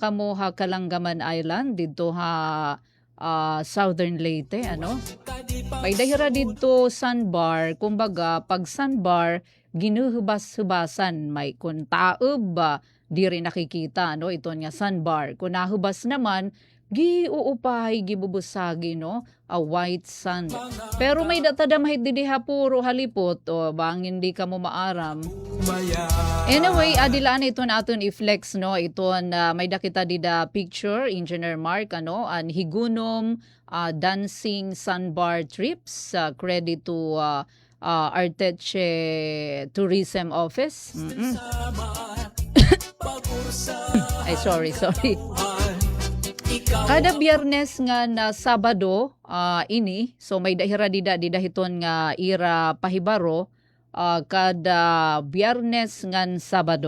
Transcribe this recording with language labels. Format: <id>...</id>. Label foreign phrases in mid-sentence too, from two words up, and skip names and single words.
<war>kamo ha Kalanggaman Island dito ha Southern Leyte may dahira dito sandbar kumbaga pag sandbar ginuhubas-hubasan may kuntaob di rin nakikita iton nga sandbar kun nahubas naman giuupay gibubusagi a</war> <en>white sand</en> <war>pero may datadamahit didiha puro halipot bangin di ka mo maaram anyway adilaan ito naton i-flex iton may dakita dida picture Engineer Mark an higunom</war> <en>dancing sandbar trips credit to</en> <war>Arteche Tourism Office. Ay sorry kada Biyernes nga na Sabado ini so may dahira didahiton nga ira pahibaro kada Biyernes ngan Sabado.</war>